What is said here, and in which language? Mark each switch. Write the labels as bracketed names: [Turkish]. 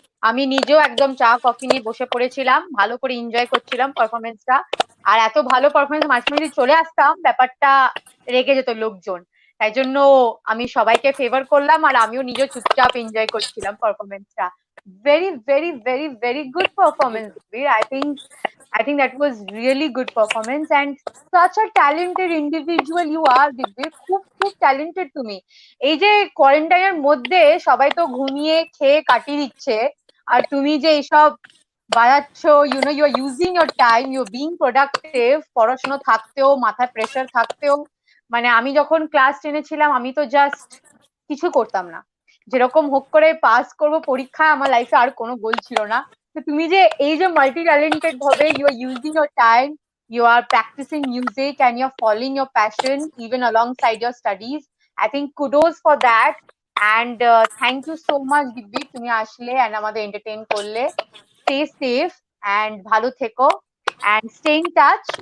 [Bangla] আমি নিজেও একদম চা কফি নিয়ে বসে পড়েছিলাম, ভালো করে এনজয় করছিলাম পারফরমেন্সটা। আর এত ভালো পারফরমেন্স মাঝে মাঝে চলে আসতাম, ব্যাপারটা রেগে যেত লোকজন। তাই জন্য আমি সবাইকে ফেভার করলাম, আর আমিও নিজে চুপচাপ এনজয় করছিলাম পারফরমেন্সটা। [English] Very very very very good performance. I think that was really good performance, and such a talented individual you are, দিব্যি। [Bangla] খুব খুব talented তুমি। এই যে কোয়ারেন্টাইনের মধ্যে সবাই তো ঘুমিয়ে খেয়ে কাটিয়ে দিচ্ছে, আর তুমি যে এইসব বাড়াচ্ছ, [English] you are using your time, you being productive, [Bangla] পড়াশোনা থাকতেও, মাথায় প্রেশার থাকতেও। মানে আমি যখন ক্লাস 10-এ ছিলাম, আমি তো জাস্ট কিছু করতাম না, যেরকম হোক করে পাস করব পরীক্ষা, আমার লাইফে আর কোনো গোল ছিল না। তো তুমি যে এই যে মাল্টি ট্যালেন্টেড ভাবে [English] You are using your time, you are practicing music and you're following your passion even alongside your studies. I think kudos for that. And thank you so much, Dibbi, [Bangla] তুমি আসলে [English] and [Bangla] আমাদের entertain করলে। [English] Stay safe and [Bangla] ভালো থেকো, [English] and stay in touch.